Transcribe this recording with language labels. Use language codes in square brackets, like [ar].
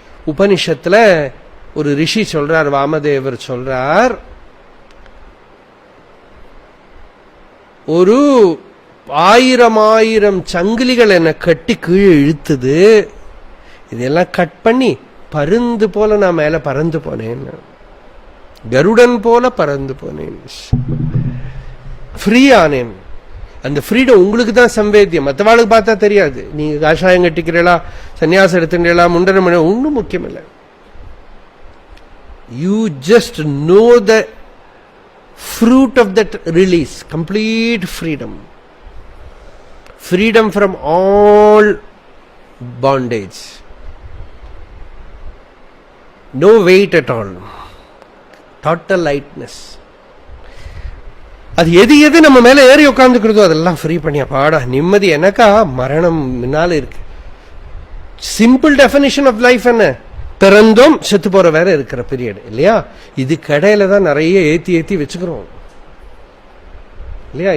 [ta] உபனிஷத்துல ஒரு ரிஷி சொல்றார், வாமதேவர் சொல்றார், ஒரு 1000 சங்கிலிகள் என்ன கட்டி கீழே இழுத்துது, இதெல்லாம் கட் பண்ணி பருந்து போல நான் மேல பறந்து போனேன், கருடன் போல பறந்து போனேன், ஃப்ரீ ஆனேன். அந்த ஃப்ரீடம் உங்களுக்கு தான் சம்வேத்தியம், மற்றவாளுக்கு பார்த்தா தெரியாது. நீங்க காஷாயம் கட்டிக்கிறீங்களா, சன்னியாசம் எடுத்துட்டீங்களா, முண்டனம் பண்ண ஒன்றும் முக்கியம் இல்லை. [en] You just know the fruit of that release, complete freedom, freedom from all bondage, no weight at all, total lightness. [ta] அது எது எது நம்ம மேல ஏறி உட்கார்ந்துக்கிறதோ அதெல்லாம் ஃப்ரீ பண்ணியா பாடா நிம்மதி. எனக்கா மரணம் முன்னால இருக்கு. [en] simple definition of life [ta] என்ன, பிறந்தோம் செத்து போற வேற இருக்கிற பீரியட் இல்லையா. இது கடையில தான் நிறைய ஏத்தி ஏத்தி வச்சுக்கிறோம் இல்லையா.